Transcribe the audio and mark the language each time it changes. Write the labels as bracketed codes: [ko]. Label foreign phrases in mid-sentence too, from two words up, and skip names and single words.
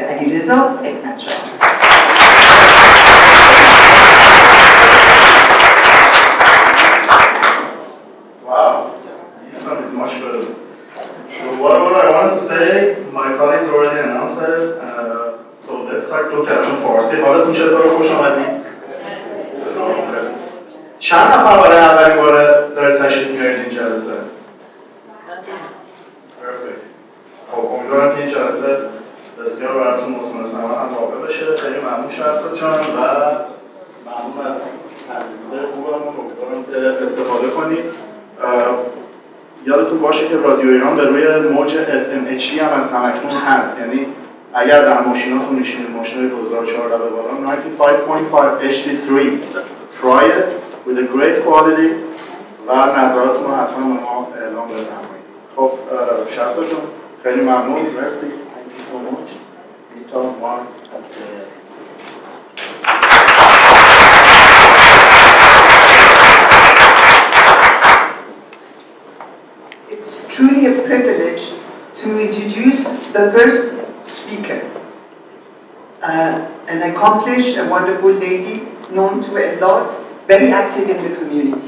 [en] Ali Reza Eknacha. Wow, this one is much better. So what I want to say, my colleagues already announced it. So let's start to [fa] کلمه فارسی. حالتون چطوره؟ خوش آمدید. چند نفر برای اولین بار دارید تشریف میارید این جلسه؟ Perfect. خب امیدوارم که این جلسه بسیار براتون مثمر ثمر هم واقع بشه. خیلی ممنون شهرزاد جان و ممنون از تدریس‌های خوبمون. امیدوارم که استفاده کنید. یادتون باشه که رادیو ایران به روی موج FM HD هم از همکنون هست، یعنی اگر در ماشیناتون میشینید، ماشین 2014 به بالا 95.5 HD3 [en] try it with a great quality [fa] و نظراتتون رو حتما به ما اعلام بفرمایید. خب شهرزاد جان خیلی ممنون، مرسی. [en] Thank you so much. Bita, Mark, It's truly a privilege to introduce the first speaker, an accomplished and wonderful lady, known to a lot, very active in the community.